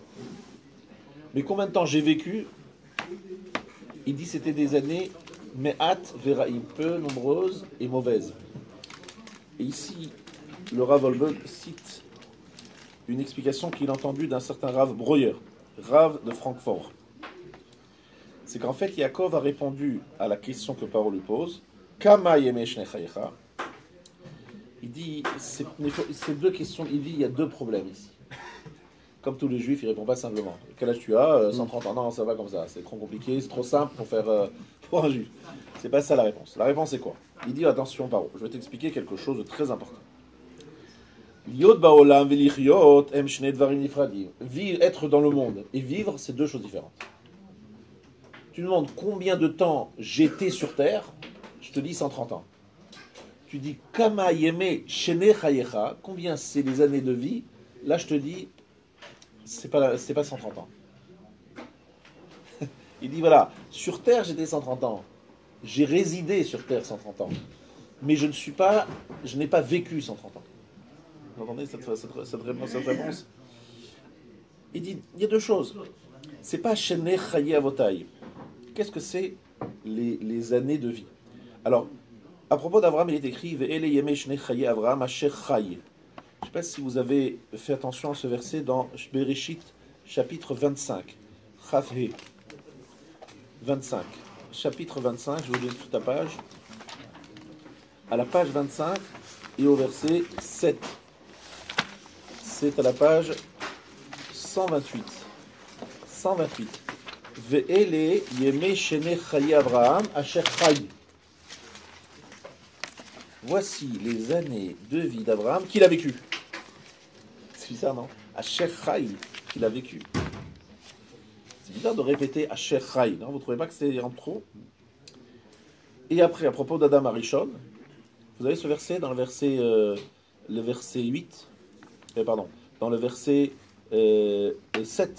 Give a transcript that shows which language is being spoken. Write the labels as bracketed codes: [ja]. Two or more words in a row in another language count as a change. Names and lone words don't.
[fr] Mais combien de temps j'ai vécu? Il dit c'était des années [he] מעט ורעים, [fr] peu nombreuses et mauvaises. Et ici, le Rav Wolbe cite une explication qu'il a entendue d'un certain Rav Breuer, Rav de Francfort. C'est qu'en fait, Yaakov a répondu à la question que Paro lui pose. [he] כמה ימי שני חייך. [fr] Il dit, ces deux questions, il dit, il y a deux problèmes ici. Comme tous les juifs, il ne répond pas simplement. Quel âge tu as? 130 ans, non, ça va comme ça. C'est trop compliqué, c'est trop simple pour un juif. C'est pas ça la réponse. La réponse c'est quoi? Il dit, attention Paro, je vais t'expliquer quelque chose de très important. Être dans le monde et vivre, c'est deux choses différentes. Tu demandes combien de temps j'étais sur Terre, je te dis 130 ans. Tu dis [he] כמה ימי שני חייך, [fr] combien c'est les années de vie, là je te dis c'est pas 130 ans. Il dit voilà, sur Terre j'étais 130 ans, j'ai résidé sur Terre 130 ans, mais je n'ai pas vécu 130 ans. Vous entendez cette réponse? Il dit il y a deux choses. C'est pas [he] שני חיי אבותי. [fr] Qu'est-ce que c'est les années de vie? Alors, à propos d'Abraham, il est écrit [he] ואלה ימי שני חיי אברהם אשר חי. [fr] Je ne sais pas si vous avez fait attention à ce verset dans Bereshit, chapitre 25. Chafhe 25. Chapitre 25, je vous donne toute la page. À la page 25 et au verset 7. c'est à la page 128. 128. [he] ואלה ימי שני חיי אברהם אשר חי. [fr] Voici les années de vie d'Abraham qu'il a vécues. C'est bizarre, non? [he] אשר חי, [fr] qu'il a vécu. C'est bizarre de répéter [he] אשר חי, [fr] non? Vous trouvez pas que c'est en trop? Et après, à propos d'Adam Arishon, vous avez ce verset dans le verset 8, pardon, dans le verset 7.